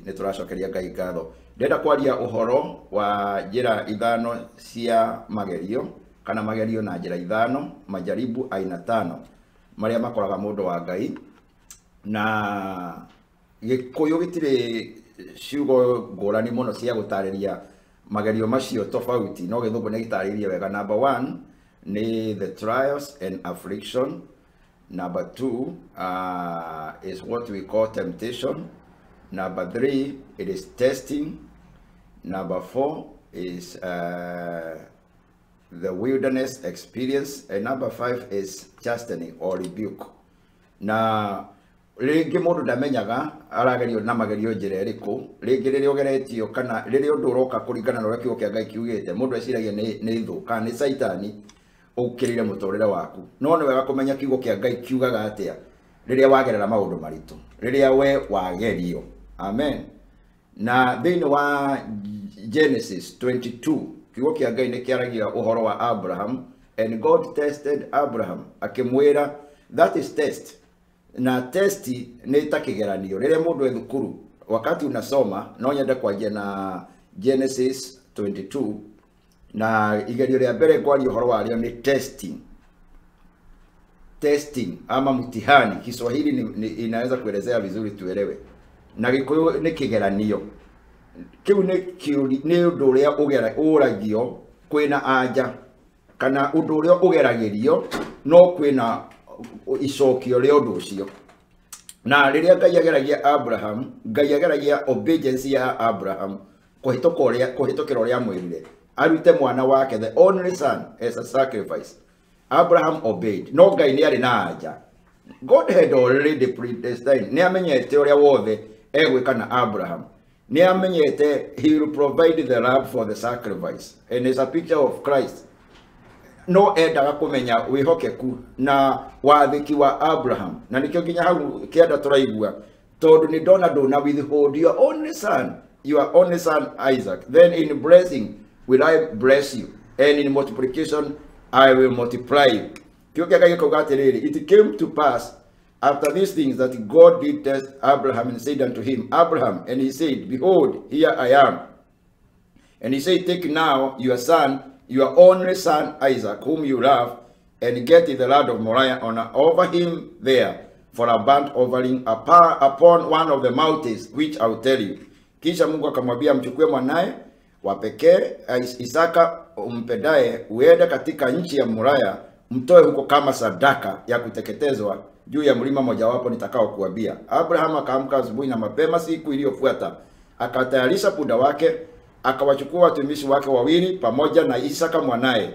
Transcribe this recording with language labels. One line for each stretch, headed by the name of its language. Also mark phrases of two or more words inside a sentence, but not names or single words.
Kikuyu: Nĩ tũracokeria Ngai ngatho. Ndenda kwaria ũhoro wa njĩra ithano cia magerio, kana magerio na njĩra ithano,
Swahili: majaribu aina 5
Kikuyu: marĩa makoraga mũndũ wa Ngai. Na Gĩkũyũ gĩtirĩ ciugo ngũrani mũno cia gũtarĩria magerio macio tofauti, no Gĩthũngũ nĩ gĩtarĩirie wega.
English: Number 1 ni the trials and affliction. Number 2 is what we call temptation. Number 3 it is testing. Number 4 is the wilderness experience, and number 5 is chastening or rebuke.
Kikuyu: Na rĩngĩ mũndũ ndamenyaga aragerio na magerio njĩra ĩrĩkũ. Rĩngĩ rĩrĩa ũgeretio kana rĩrĩa ũndũ ũroka kũringana na ũrĩa kiugo kĩa Ngai kiugĩte, mũndũ eciragia nĩ thũ kana nĩ Saitani ũkĩrĩire mũtũrĩre waku. No nĩ wega kũmenya kiugo kĩa Ngai kiugaga atĩa rĩrĩa wagerera maũndũ maritũ, rĩrĩa we wagerio. Amen. Na thĩinĩ wa Genesis 22 kiugo kĩa Ngai nĩ kĩaragia ũhoro wa Abraham,
English: and God tested Abraham,
Kikuyu: akĩmwĩra
English: that is test.
Kikuyu: Na testi nĩ ta kĩgeranio. Rĩrĩa mũndũ e thukuru,
Swahili: wakati unasoma,
Kikuyu: no nyende kwanjia na Genesis 22, na igerio rĩa mbere kwaria ũhoro warĩo nĩ testing.
Swahili: Testing ama mtihani, Kiswahili inaweza kuelezea vizuri tuelewe.
Kikuyu: Na Gĩkũyũ nĩ kĩgeranio. Kĩu nĩ ũndũ ũrĩa ũragio kwĩna anja, kana ũndũ ũrĩa ũgeragĩrio no kwĩna icokio rĩa ũndũ ũcio. Na rĩrĩa Ngai ageragia Abraham, Ngai ageragia obedience ya Abraham kũhĩtũkĩra ũrĩa amwĩrire arute mwana wake,
English: the only son, as a sacrifice. Abraham obeyed.
Kikuyu: No Ngai nĩ arĩ na anja.
English: God had already predestined.
Kikuyu: Nĩ amenyete ũrĩa wothe egwĩka na Abraham. Nĩ amenyete
English: he will provide the lamb for the sacrifice, and is a picture of Christ.
Kikuyu: No endaga kũmenya wĩhokeku na wathĩki wa Abraham. Na nĩkĩo nginya hau kĩanda tũraigua, tondũ nĩ ndona ndũna
English: withhold your only son Isaac, then in blessing will I bless you, and in multiplication I will multiply you.
Kikuyu: Kiugo kĩa Ngai atĩrĩrĩ,
English: it came to pass after these things that God did test Abraham and said unto him, Abraham, and he said, behold, here I am. And he said, take now your son, your only son Isaac, whom you love, and get the lad of Moriah on over him there for a burnt offering upon one of the mountains which I will tell you.
Swahili: Kisha Mungu akamwambia mchukue mwanae wa pekee Isaka umpendaye, uende katika nchi ya Moriah, mtoe huko kama sadaka ya kuteketezwa juu ya mlima mojawapo nitakao kuambia. Abraham akaamka asubuhi na mapema siku iliyofuata, akatayarisha punda wake, akawachukua watumishi wake wawili pamoja na Isaka mwanae.